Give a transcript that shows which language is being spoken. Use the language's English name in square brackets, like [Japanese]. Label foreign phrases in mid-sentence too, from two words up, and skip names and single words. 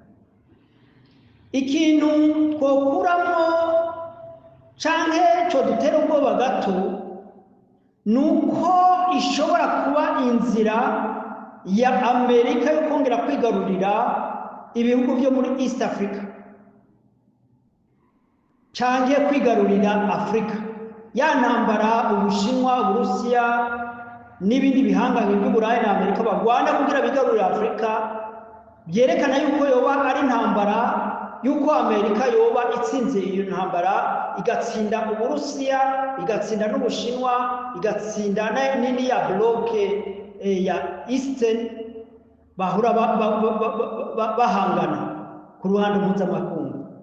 [Kinyarwanda] Ikintu twokuramo cyangwa cyo dutera ubwoba gato ni uko ishobora kuba inzira ya Amerika yo kongera kwigarurira ibihugu byo muri [English] East Africa [Kinyarwanda] cyangwa kwigarurira Afrika. Ya ntambara Ubushinwa, Uburusiya n'ibindi bihangange by'Uburayi na Amerika bagwana kugira bigarurire Afurika, byerekana yuko yoba ari intambara, yuko Amerika yoba itsinze iyo ntambara, igatsinda Uburusiya, igatsinda n'Ubushinwa, igatsinda nini ya bloke ya Eastern bahura bahangana ku ruhande mpuzamakungu.